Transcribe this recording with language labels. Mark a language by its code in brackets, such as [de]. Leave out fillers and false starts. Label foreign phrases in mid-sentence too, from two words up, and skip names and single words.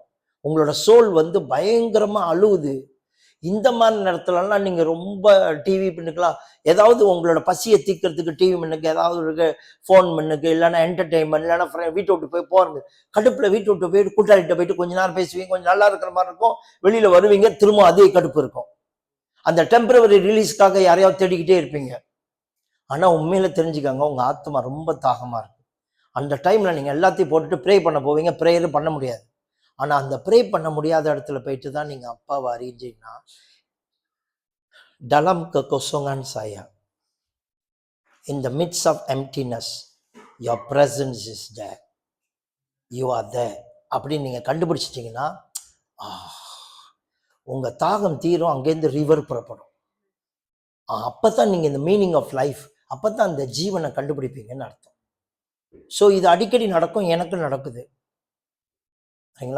[ta] உங்களோட சோல் வந்து பயங்கரமா அழுவுது. இந்த மாதிரி நேரத்துலலாம் நீங்க ரொம்ப டிவி பின்னுக்கலாம், ஏதாவது உங்களோட பசியை தீர்க்கறதுக்கு டிவி மின்னுக்கு, ஏதாவது இருக்கு ஃபோன் மின்னுக்கு, இல்லைன்னா என்டர்டெயின்மெண்ட், இல்லைன்னா வீட்டை விட்டு போய் போறது, கடுப்புல வீட்டை விட்டு போயிட்டு கூட்டாளிகிட்ட போயிட்டு கொஞ்ச நேரம் பேசுவீங்க, கொஞ்சம் நல்லா இருக்கிற மாதிரி இருக்கும், வெளியில வருவீங்க, திரும்ப அதே கடுப்பு இருக்கும். அந்த [en] temporary release [ta] யாரையாவது தேடிக்கிட்டே இருப்பீங்க. ஆனா உண்மையில தெரிஞ்சுக்காங்க, உங்க ஆத்மா ரொம்ப தாகமா இருக்கு. அந்த டைம்ல நீங்க எல்லாத்தையும் போட்டுட்டு ப்ரே பண்ண போவீங்க, ப்ரேயர் பண்ண முடியாது. ஆனா அந்த ப்ரே பண்ண முடியாத இடத்துல போயிட்டு தான் நீங்க அப்பாவை அறிஞ்சீங்கன்னா, [ms] dalam kekosongan saya, [en] in the midst of emptiness, your presence is there, you are there [ta] அப்படின்னு நீங்க கண்டுபிடிச்சிட்டீங்கன்னா, உங்க தாகம் தீரும், அங்கேருந்து ரிவர் புறப்படும். அப்பதான் நீங்க இந்த [en] meaning of life, [ta] அப்பதான் அந்த ஜீவனை கண்டுபிடிப்பீங்கன்னு அர்த்தம். ஸோ இது அடிக்கடி நடக்கும், எனக்கு நடக்குது. சரிங்களா?